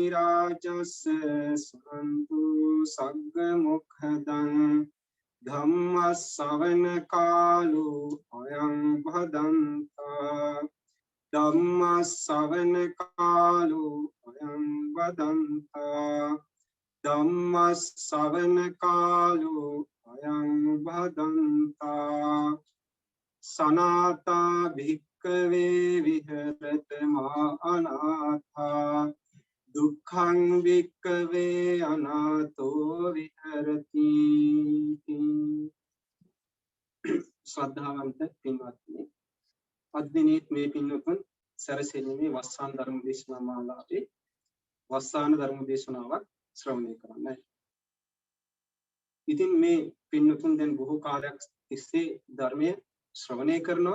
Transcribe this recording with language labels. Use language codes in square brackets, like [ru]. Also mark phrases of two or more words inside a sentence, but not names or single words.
[pi] රාජස්ස සුනන්තු සග්ග මොක්ඛදං ධම්ම ශ්‍රවණ කාලෝ අයං භදන්තා ධම්ම ශ්‍රවණ කාලෝ අයං භදන්තා ධම්ම ශ්‍රවණ කාලෝ අයං භදන්තා සනාතා භික්ඛවේ විහෙරත මා අනාථා දුක්ඛං භික්ඛවේ අනාථෝ විහෙරති. [si] ශ්‍රද්ධාවන්ත පින්වත්නි, අද දිනේ මේ පින්වතුන් සැරසෙන්නේ වස්සාන ධර්ම දේශනා මාලාවේ වස්සාන ධර්ම දේශනාවක් ශ්‍රවණය කරන්නයි. ඉතින් මේ පින්වතුන් දැන් බොහෝ කාලයක් තිස්සේ ධර්මයේ ශ්‍රවණය කරනවා.